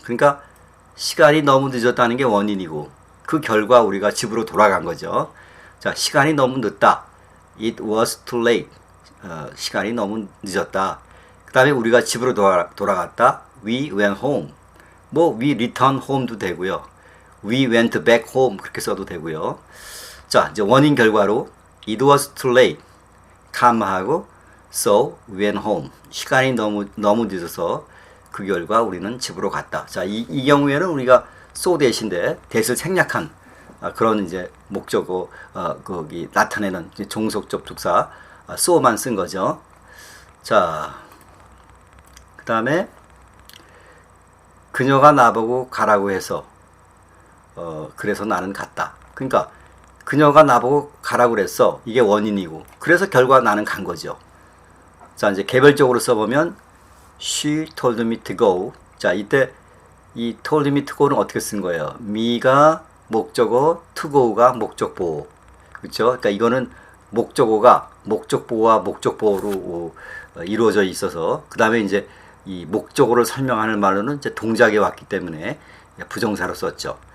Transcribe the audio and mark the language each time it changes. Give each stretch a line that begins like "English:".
Korean: 그러니까 시간이 너무 늦었다는 게 원인이고, 그 결과 우리가 집으로 돌아간 거죠. 자, 시간이 너무 늦다.
English: It was too late.
Korean: 시간이 너무 늦었다. 그 다음에 우리가 집으로 돌아갔다.
English: We went home.
Korean: 뭐
English: we returned home
Korean: 도 되고요.
English: We went back home
Korean: 그렇게 써도 되고요. 자, 이제 원인 결과로
English: It was too late, comma하고 so we went home.
Korean: 시간이 너무 늦어서 그 결과 우리는 집으로 갔다. 자, 이 경우에는 우리가 so that인데 that을 생략한 그런 이제 목적어 거기 나타내는 종속 접속사 so만 쓴 거죠. 자, 그 다음에 그녀가 나보고 가라고 해서 그래서 나는 갔다. 그러니까 그녀가 나보고 가라고 그랬어. 이게 원인이고, 그래서 결과 나는 간 거죠. 자, 이제 개별적으로 써보면
English: She told me to go.
Korean: 자, 이때 이
English: told me to go
Korean: 는 어떻게 쓴 거예요? me가 목적어, to go가 목적보호. 그렇죠? 그러니까 이거는 목적어가 목적보호와 목적보호로 이루어져 있어서, 그 다음에 이제 이 목적어를 설명하는 말로는 이제 동작이 왔기 때문에 부정사로 썼죠.